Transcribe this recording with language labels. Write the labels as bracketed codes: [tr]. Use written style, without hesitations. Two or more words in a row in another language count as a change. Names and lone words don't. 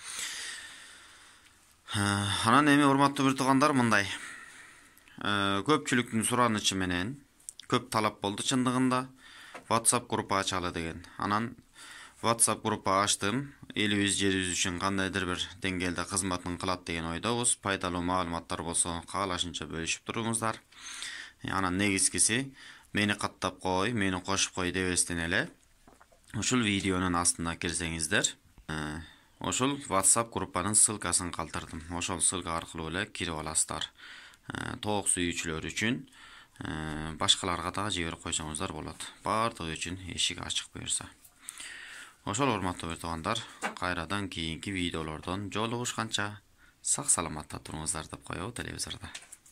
[ky] Анан эми урматтуу бир туугандар, мындай көпчүлүктүн суранычы менен көп талап болду чындыгында WhatsApp группа ачалы деген. Анан WhatsApp группа ачтым. Элибиз жерибиз үчүн кандайдыр бир деңгээлде кызматын кылат деген ойдобуз. Пайдалуу маалыматтар болсо каалашынча бөлүшүп туруңуздар. Анан негизгиси мени каттап кой, мени кошуп кой дебестен эле ушул видеонун астына кирсеңиздер, ошол WhatsApp группанын ссылкасын калтырдым. Ошол ссылка аркылуу эле кирип аласыздар. Тоок сүйүүчүлөр үчүн башкаларга да жиберип койсоңуздар болот. Баардыгы үчүн эшик ачык буюрса. Ошол урматтуу бир туугандар, кайрадан кийинки видеолордон жолугушканча сак саламатта туруңуздар деп коебу телевизордо.